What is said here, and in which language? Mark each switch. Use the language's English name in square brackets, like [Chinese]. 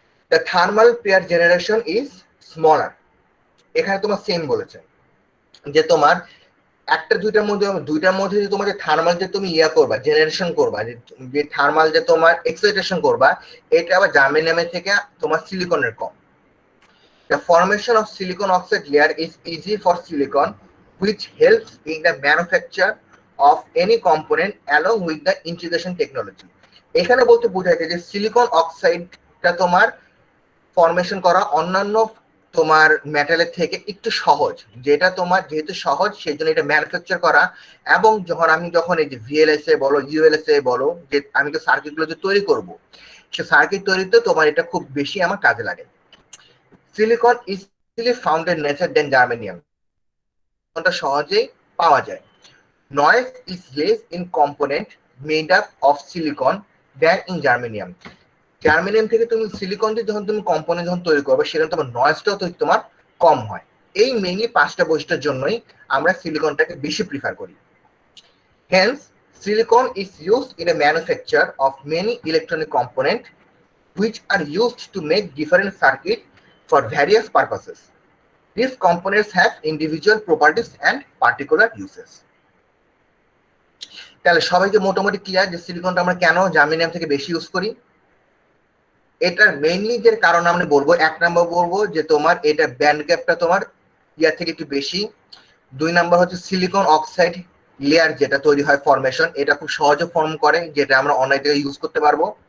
[English] the thermal pair generation is smaller, [Bangla] এখানে তোমার same বলেছে যে তোমার একটা দুইটার মধ্যে যে তোমার যে থার্মাল যে তুমি করবা, জেনারেশন করবা, যে থার্মাল যে তোমার এক্সাইটেশন করবা, এটা আবার জার্মেনিয়ামের থেকে তোমার সিলিকনের কম। [English] The formation of silicon oxide layer is easy for silicon, which helps in the manufacture of any component along with the integration technology. [Bangla] এখানে বলতে বোঝাচ্ছে যে সিলিকন অক্সাইডটা তোমার ফরমেশন করা অন্যান্য তোমার মেটালের থেকে একটু সহজ, যেটা তোমার যেহেতু সহজ সেই জন্য এটা ম্যানুফ্যাকচার করা। এবং যখন এই যে ভিএলএসএ বলো, ইউএলএসএ বলো, যে আমি তো সার্কিটগুলো যে তৈরি করব, সে সার্কিট তৈরিতে তোমার এটা খুব বেশি আমার কাজে লাগে। [English] silicon easily found in nature than germanium, [Bangla] এটা সহজেই পাওয়া যায়। [English] Noise is less in component made up of silicon than in germanium. [Bangla] Germanium থেকে তুমি সিলিকন দিয়ে যখন তুমি কম্পোনেন্ট যখন তৈরি করবে, সেখানে তোমার নয়েজটাও তো তোমার কম হয়। এই মেইনলি 5টা বৈশিষ্ট্যের জন্যই আমরা সিলিকনটাকে বেশি প্রিফার করি। [English] Hence silicon is used in a manufacture of many electronic component which are used to make different circuits for various purposes. These components have individual properties and particular uses. [Bangla] তাহলে সবাইকে মোটামুটি clear যে সিলিকনটা আমরা কেন germanium থেকে বেশি use করি। এটার মেইনলি যে কারণ আমরা বলবো, 1 নাম্বার বলবো যে তোমার এটা ব্যান্ড গ্যাপটা তোমার ইয়ার থেকে একটু বেশি। 2 নাম্বার হচ্ছে সিলিকন অক্সাইড লেয়ার যেটা তৈরি হয় ফরমেশন, এটা খুব সহজে ফর্ম করে, যেটা আমরা অনেক জায়গায় ইউজ করতে পারবো।